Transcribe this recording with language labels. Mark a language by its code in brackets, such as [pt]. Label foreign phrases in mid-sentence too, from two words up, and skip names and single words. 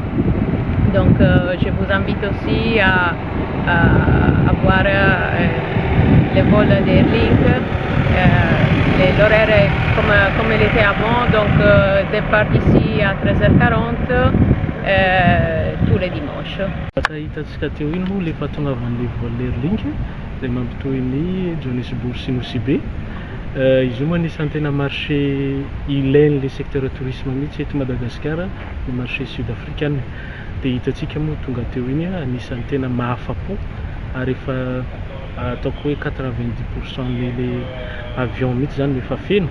[fr] Donc, je vous invite aussi à voir les vols d'Airlink. L'horaire est comme il était avant, donc départ ici à 13h40 tous les dimanches. [mg] Hitantsika teo iny moa le fahatongavan'le vol Airlink izay mampitohy ny Johannesburg sy Nosy-Be. Izy io moa anisan'ny tena marché ilain'le [fr] secteur tourisme [mg] mihitsy eto Madagasikara, [fr] le marché sud-africain. [mg] Dia hitantsika moa tonga teo iny anisan'ny tena mahafa-po ary efa ataoko hoe 90% le avion mihitsy zany efa feno.